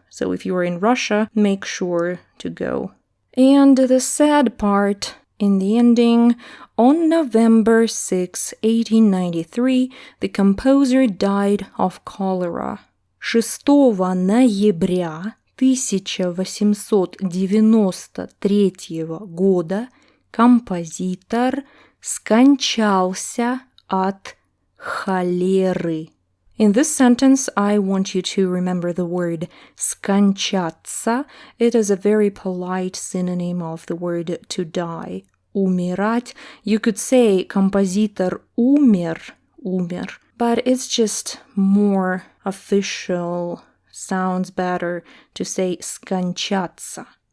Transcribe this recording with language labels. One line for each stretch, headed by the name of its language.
English: So if you are in Russia, make sure to go. And the sad part in the ending, on November 6, 1893, the composer died of cholera.
Russian: 6 ноября 1893 года композитор скончался от холеры.
English: In this sentence, I want you to remember the word скончаться. It is a very polite synonym of the word to die.
Russian: Умирать.
English: You could say
Russian: композитор умер,
English: but it's just more official, sounds better to say скончаться.